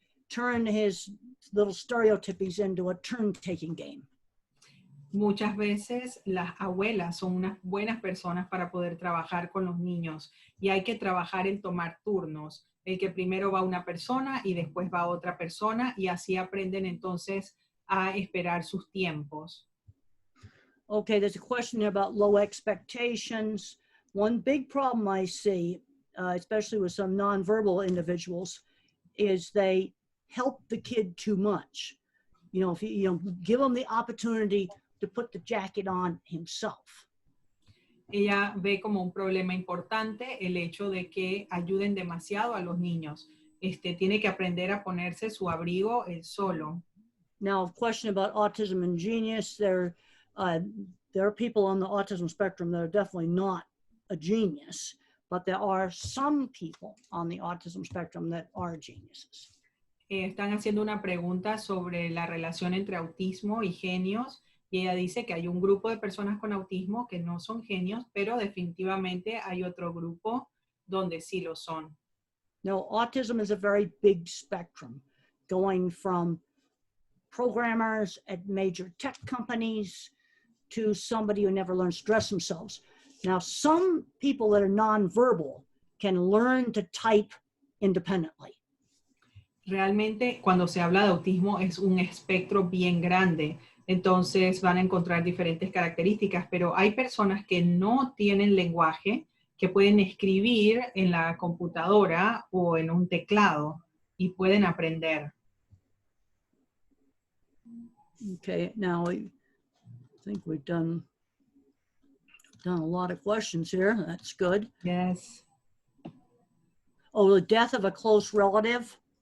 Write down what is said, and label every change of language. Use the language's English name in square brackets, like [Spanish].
[English] Turn his little stereotypies into a turn-taking game. [Spanish] Muchas veces las abuelas son unas buenas personas para poder trabajar con los niños y hay que trabajar en tomar turnos. El que primero va una persona y después va otra persona y así aprenden entonces a esperar sus tiempos. [English] Okay, there's a question here about low expectations. One big problem I see, especially with some nonverbal individuals, is they help the kid too much. You know, if you give them the opportunity to put the jacket on himself. [Spanish] Ella ve como un problema importante el hecho de que ayuden demasiado a los niños. Tiene que aprender a ponerse su abrigo él solo. [English] Now, a question about autism and genius. There are people on the autism spectrum that are definitely not a genius, but there are some people on the autism spectrum that are geniuses. [Spanish] Están haciendo una pregunta sobre la relación entre autismo y genios. Y ella dice que hay un grupo de personas con autismo que no son genios, pero definitivamente hay otro grupo donde sí lo son. [English] Now, autism is a very big spectrum, going from programmers at major tech companies to somebody who never learns to dress themselves. Now, some people that are nonverbal can learn to type independently. [Spanish] Realmente, cuando se habla de autismo, es un espectro bien grande. Entonces van a encontrar diferentes características, pero hay personas que no tienen lenguaje, que pueden escribir en la computadora o en un teclado y pueden aprender. [English] Okay, now I think we've done a lot of questions here. That's good. Yes. Oh, the death of a close relative.